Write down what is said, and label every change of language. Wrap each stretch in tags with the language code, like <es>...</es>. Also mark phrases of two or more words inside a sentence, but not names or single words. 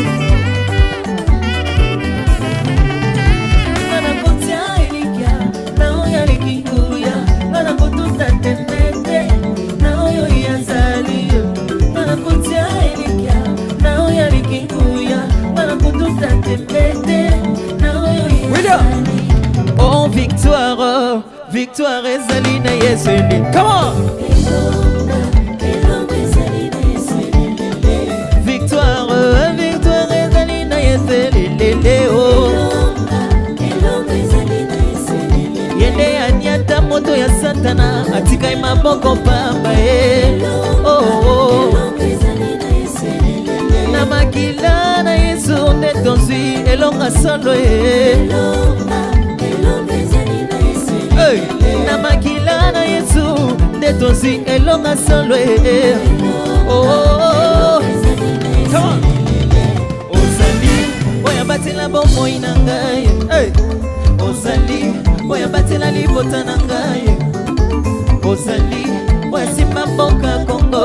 <ln>Mana kotia elikia, na oya likinguya, mana kotuta tembete, na oyo yazali. Mana kotia elikia, na oya likinguya, mana kotuta tembete, na oyo yazali. Oh victoire. Victoire ezali na Yesu lelele.</ln> <en>Come on.</en> <ln>Victoire, victoire ezali na Yesu lelele. Oh, yende anyata moto ya Satana atika maboko pamba e. Oh, na makila na Yesu netonzi elonga solo e. Hey, na makila na Yesu ndetonzi elonga solo e.</ln> <en>Oh, come on.</en> <ln>Ozali, oya batela bombo inangaye. Hey, Ozali, oya batela libota nangaye. Ozali, oya simba mboka Kongo.</ln>